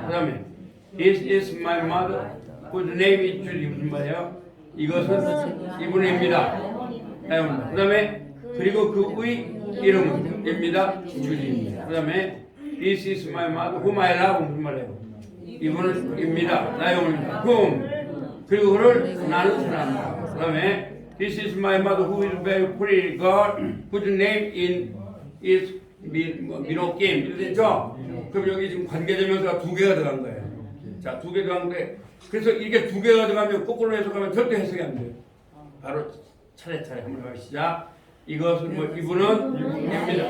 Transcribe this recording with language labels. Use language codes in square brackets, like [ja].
[ko] 그 다음에 [en] This is my mother whose name is Judy. [ko] 무슨 말이에요? 이것은 이분입니다. 나의 어머니입니다. 그 다음에 그리고 그의 이름은 입니다. 주디입니다. 그 다음에 [en] This is my mother whom I love. [ko] 무슨 말이에요? 이분은 입니다. 나의 어머니입니다. whom. 그리고 그를 나는 사랑합니다. 그 다음에 [en] This is my mother who is very pretty girl whose name is 민호김. [ko] 이렇게 됐죠? 그럼 여기 지금 관계대명사가 두 개가 들어간 거예요. 자, 두 개 들어간 건데 그래서 이게 두 개가 들어가면 거꾸로 해석하면 절대 해석이 안 돼요. 바로 차례차례 한번 해보시자. 이것은 뭐 이분은 입니다.